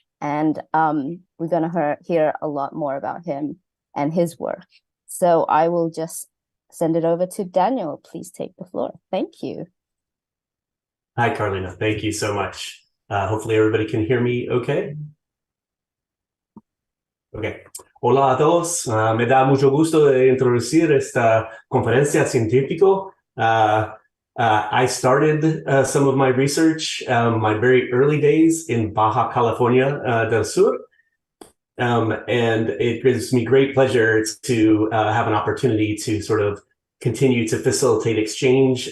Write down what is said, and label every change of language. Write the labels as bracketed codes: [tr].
[en] And we're gonna hear a lot more about him and his work. So I will just send it over to Daniel. Please take the floor. Thank you. Hi, Carolina. Thank you so much. Hopefully everybody can hear me okay. [es] Okay. Hola a todos. Me da mucho gusto de introducir esta conferencia científica. [en] I started some of my research, my very early days in Baja California del Sur. And it gives me great pleasure to have an opportunity to sort of continue to facilitate exchange.